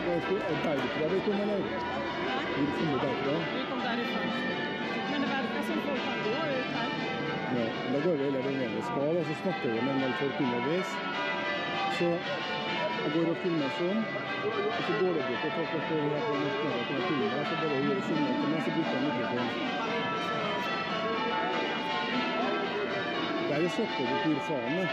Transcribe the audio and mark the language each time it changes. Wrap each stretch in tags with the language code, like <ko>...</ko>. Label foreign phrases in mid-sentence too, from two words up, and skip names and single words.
<no>Derfra vi kom, eller? Vi kommer derfra.</no> <sv>Vi kom därifrån. Men det verkar som folk kan gå ut här.</sv> <no>Ja, da går vi hele veien vi skal, og så snakker vi med en del folk underveis. Så jeg går og filmer sånn, og så går det bort og folk får her på norsk media til å filme deg, så bare gjør det signal til meg, så bruker jeg mikrofon. Det er jo satt på det til faen, det.</no>